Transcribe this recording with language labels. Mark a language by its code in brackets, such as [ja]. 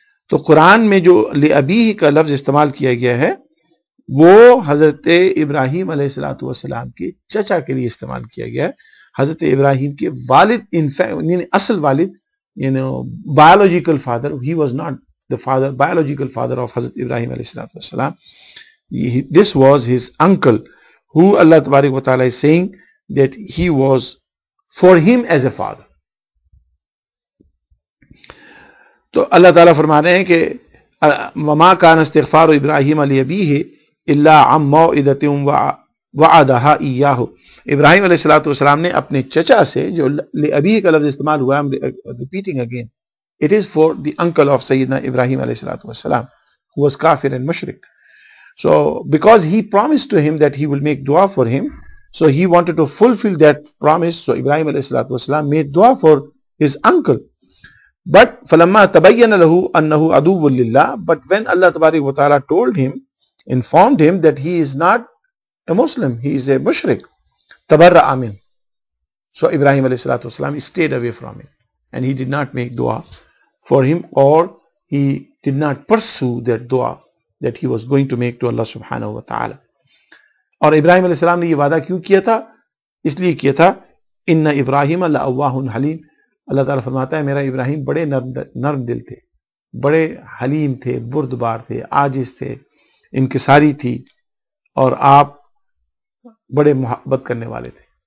[ur] تو قرآن میں جو لِأَبِيهِ کا لفظ استعمال کیا گیا ہے وہ حضرت ابراہیم علیہ الصلوۃ والسلام کے چچا کے لیے استعمال کیا گیا ہے. حضرت ابراہیم کے والد یعنی اصل والد، یعنی [en] Biological father, he was not the father, biological father of Hazrat Ibrahim alayhi salatu wasalam. This was his uncle, who Allah Tabarak wa Ta'ala is saying that he was for him as a father. [ur] تو اللہ تعالیٰ فرما رہے ہیں کہ [ar] وَمَا كَانَ اسْتِغْفَارُ إِبْرَاهِيمَ لِأَبِيهِ إِلَّا عَن مَّوْعِدَةٍ وَعَدَهَا إِيَّاهُ. [ur] ابراہیم علیہ الصلوۃ والسلام نے اپنے چچا سے، جو لِأَبِيهِ کا لفظ استعمال ہوا ہے، [en] repeating again, it is for the uncle of Sayyidina Ibrahim alayhi salatu wasalam, who was kafir and mushrik. So because he promised to him that he will make dua for him, so he wanted to fulfill that promise. So Ibrahim alayhi salatu wasalam made dua for his uncle. But [ar] falamma tabayyana lahu annahu aduwwun lillah, [en] but when Allah tabarak wa ta'ala told him, informed him that he is not a Muslim, he is a mushrik, tabarra'a min. So Ibrahim alayhi salatu wasalam stayed away from him, and he did not make dua for him, or he did not pursue that dua that he was going to make to Allah subhanahu wa ta'ala. [ur] اور ابراہیم علیہ السلام نے یہ وعدہ کیوں کیا تھا؟ اس لیے کیا تھا [ar] ان ابراہیم لأواہ حلیم. [ur] اللہ تعالیٰ فرماتا ہے میرا ابراہیم بڑے نرم دل تھے، بڑے حلیم تھے، بردبار تھے، عاجز تھے، انکساری تھی، اور آپ بڑے محبت کرنے والے تھے.